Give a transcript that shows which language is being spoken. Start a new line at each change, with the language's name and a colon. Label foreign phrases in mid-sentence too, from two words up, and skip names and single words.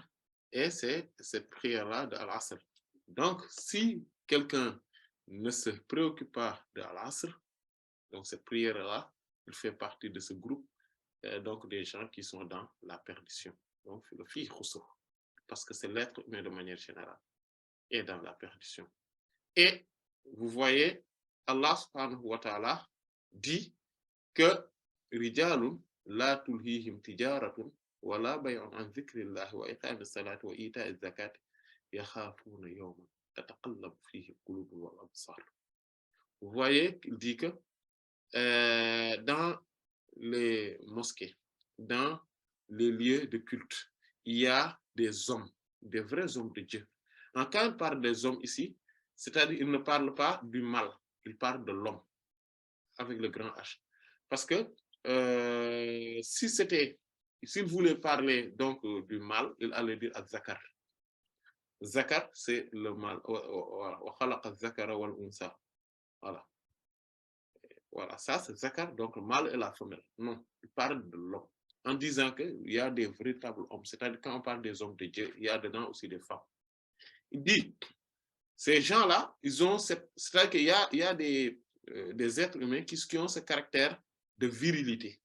French: Et c'est cette prière-là de
Arabic: Al-Asr. Donc,
French: si quelqu'un ne se préoccupe pas de Al-Asr, donc cette prière-là, il fait partie de ce groupe, donc des gens qui sont dans la perdition. Donc, le
Arabic: في خسر,
French: parce que c'est l'être humain de manière générale, est dans la perdition. Et vous voyez,
Arabic: الله سبحانه وتعالى
French: dit que
Arabic: رجال لا تلهيهم تجارة ولا بيع عن ذكر الله وإقام الصلاة وإيتاء الزكاة يخافون يوما تتقلب فيه القلوب والأبصار.
French: Vous voyez, il dit que dans les mosquées, dans les lieux de culte, il y a des hommes, des vrais hommes de Dieu. Quand il parle des hommes ici, c'est-à-dire il ne parle pas du mal, il parle de l'homme, avec le grand H. Parce que s'il voulait parler donc du mal, il allait dire az-zakar. Zakar, c'est le mal. Voilà. Voilà, ça c'est zakar, donc le mâle et la femelle. Non, il parle de l'homme. En disant qu'il y a des véritables hommes, c'est-à-dire quand on parle des hommes de Dieu, il y a dedans aussi des femmes. Il dit, ces gens-là, ils ont c'est-à-dire qu'il y a des êtres humains qui ont ce caractère de virilité.